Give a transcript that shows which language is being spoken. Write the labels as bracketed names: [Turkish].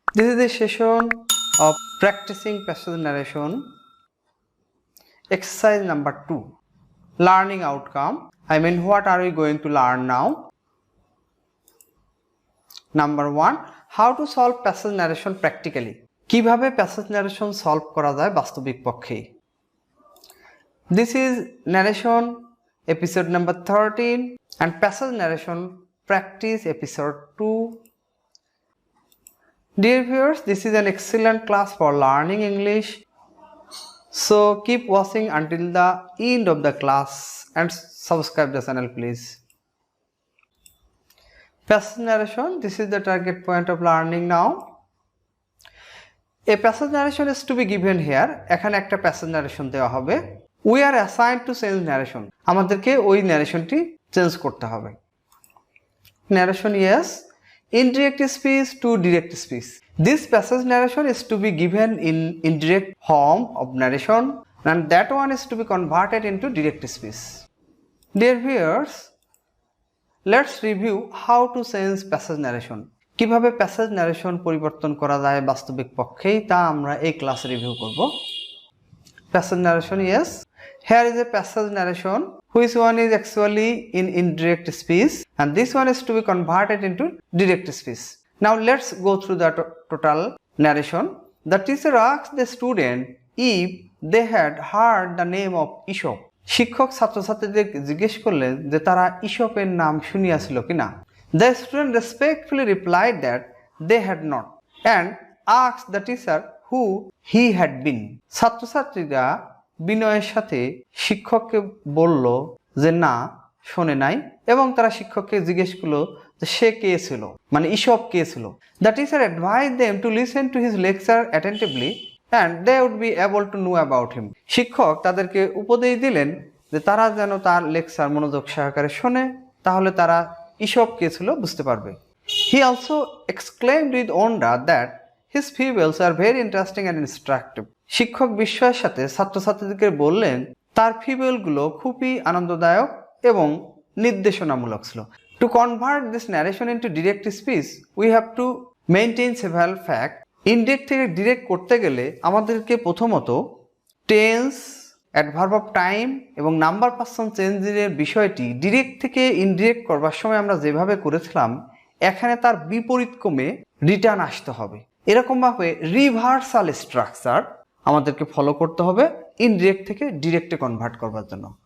[English] This is the session of practicing passage narration. Exercise number 2. Learning outcome. I mean, what are we going to learn now? Number 1. How to solve passage narration practically. [Bangla] কিভাবে passage narration solve করা যায় বাস্তবিক পক্ষে। [English] This is narration episode number 13 and passage narration practice episode 2. Dear viewers, this is an excellent class for learning English. So keep watching until the end of the class and subscribe the channel please. Passage narration, this is the target point of learning now. A passage narration is to be given here. [Bangla] এখানে একটা passage narration দেওয়া হবে. [English] We are assigned to change narration. [Bangla] আমাদেরকে ওই narrationটি change করতে হবে। [English] Narration yes. Indirect speech to direct speech. This passage narration is to be given in indirect form of narration and that one is to be converted into direct speech. Dear viewers, let's review how to change passage narration. [Bangla] কিভাবে passage narration পরিবর্তন করা যায় বাস্তবিক পক্ষেই তা আমরা এই ক্লাসে রিভিউ করব। [English] Passage narration yes. Here is a passage narration which one is actually in indirect speech and this one is to be converted into direct speech. Now let's go through the total narration. The teacher asked the student if they had heard the name of Aesop. [Bangla] শিক্ষক ছাত্রছাত্রীদের জিজ্ঞেস করলেন যে তারা ইসপের নাম শুনিয়াছিল কিনা। [English] The student respectfully replied that they had not and asked the teacher who he had been. [Bangla] ছাত্রছাত্রীরা বিনয়ের সাথে শিক্ষককে বলল যে না শোনে নাই এবং তারা শিক্ষককে জিজ্ঞেস করলো যে সে কে ছিল, মানে ইসপ কে ছিল। [English] The teacher advised them to listen to his lecture attentively and they would be able to know about him. [Bangla] শিক্ষক তাদেরকে উপদেশ দিলেন যে তারা যেন তার লেকচার মনোযোগ সহকারে শোনে, তাহলে তারা ইসপ কে ছিল বুঝতে পারবে। [English] He also exclaimed with wonder that his fables are very interesting and instructive. [Bangla] শিক্ষক বিস্ময়ের সাথে ছাত্রছাত্রীদেরকে বললেন তার ফিবেলগুলো খুবই আনন্দদায়ক এবং নির্দেশনামূলক ছিল। [English] To convert this narration into direct speech, we have to maintain several facts. [Bangla] Indirect থেকে ডিরেক্ট করতে গেলে আমাদেরকে প্রথমত টেন্স, অ্যাডভার্ব অফ টাইম এবং নাম্বার পার্সন চেঞ্জের বিষয়টি ডিরেক্ট থেকে ইনডিরেক্ট করবার সময় আমরা যেভাবে করেছিলাম এখানে তার বিপরীত ক্রমে রিটার্ন আসতে হবে। এরকমভাবে রিভার্সাল স্ট্রাকচার আমাদেরকে ফলো করতে হবে ইনডিরেক্ট থেকে ডিরেক্টে কনভার্ট করবার জন্য।